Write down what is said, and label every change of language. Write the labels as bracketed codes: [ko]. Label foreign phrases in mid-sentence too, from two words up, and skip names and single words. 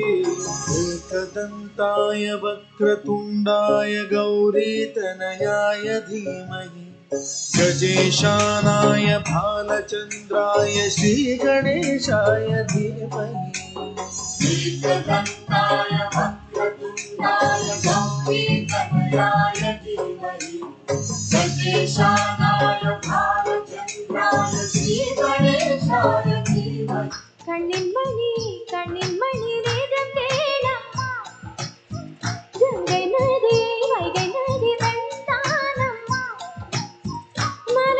[sa] एकदन्ताय वक्रतुण्डाय गौरीतनयाय धीमहि गजेशानाय भालचन्द्राय श्रीगणेशाय धीमहि एकदन्ताय वक्रतुण्डाय गौरीतनयाय धीमहि गजेशानाय भालचन्द्राय श्रीगणेशाय धीमहि [ta] கண்ணின் மணி வேதம் கேளம்மா கங்கை நதி வைகை நதி வெண்தானம்மா மலை